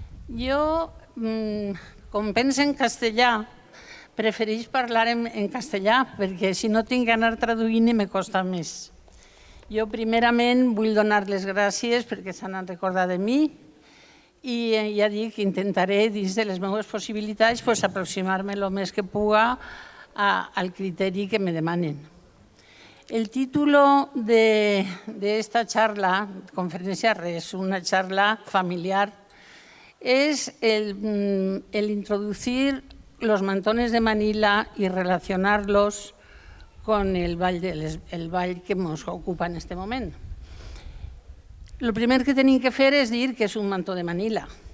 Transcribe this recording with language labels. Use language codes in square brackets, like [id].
[ca] Jo, com penso en castellà, prefereix parlar en castellà, perquè si no tinc que anar traduint me costa més. Jo primerament vull donar les gràcies perquè s'han recordat de mi i ja dic, intentaré, dins de les meves possibilitats, aproximar-me el més que puga al criteri que me demanen. [es] El título de esta charla, conferencia res, una charla familiar, es el introducir los mantones de Manila y relacionarlos con el [ca] ball que ens ocupa [es] en este moment. [ca] El primer que tenim que fer és dir que és un mantó de Manila.